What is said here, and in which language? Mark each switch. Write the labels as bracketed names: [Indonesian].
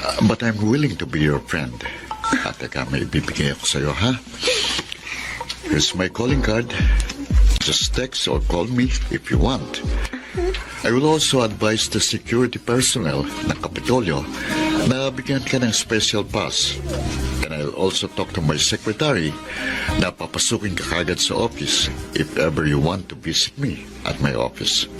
[English] But I'm willing to be your friend. [Filipino] At teka, may ibibigay ako sa'yo, ha? [English] Here's my calling card. Just text or call me if you want. I will also advise the security personnel [Filipino] ng Kapitolyo Nabigyan ka ng [English] special pass. And I'll also talk to my secretary [Filipino] na papasukin ka kagad sa [English] office if ever you want to visit me at my office.